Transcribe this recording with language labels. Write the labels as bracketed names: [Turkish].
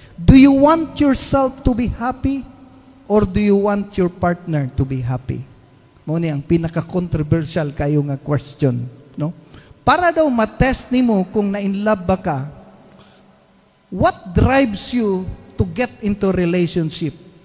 [English] Do you want yourself to be happy or do you want your partner to be happy? [Cebuano] Mo ni ang pinaka-controversial kayo nga question, no? Para daw ma-test nimo kung na-in love ba ka, [English] what drives you to get into relationship?